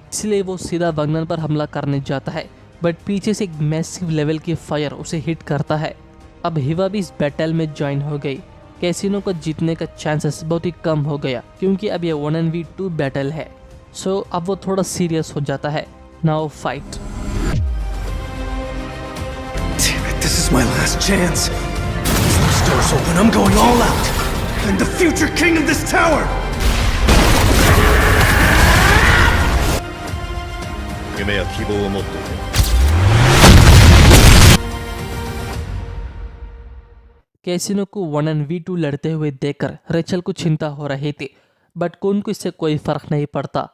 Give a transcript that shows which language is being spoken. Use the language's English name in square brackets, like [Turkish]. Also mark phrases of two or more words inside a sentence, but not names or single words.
[Hindi] इसलिए वो सीधा बंगनान पर हमला करने जाता है, बट पीछे से एक [English] massive level [Hindi] की फायर उसे हिट करता है। अब हिवा भी इस बैटल में ज्वाइन हो गई। कैसिनो को जीतने का चांसेस बहुत ही कम हो गया क्योंकि अब ये 1v2 बैटल है। सो अब वो थोड़ा सीरियस हो जाता है। [English] Now fight. Damn it, this is my last chance. Once those doors open, I'm going all out. I'm the future king of this tower. [Japanese] 夢や希望を持っておけ。 [Hindi] कैसिनो को 1v2 लड़ते हुए देखकर रेचल को चिंता हो रही थी, बट कोन को इससे कोई फर्क नहीं पड़ता।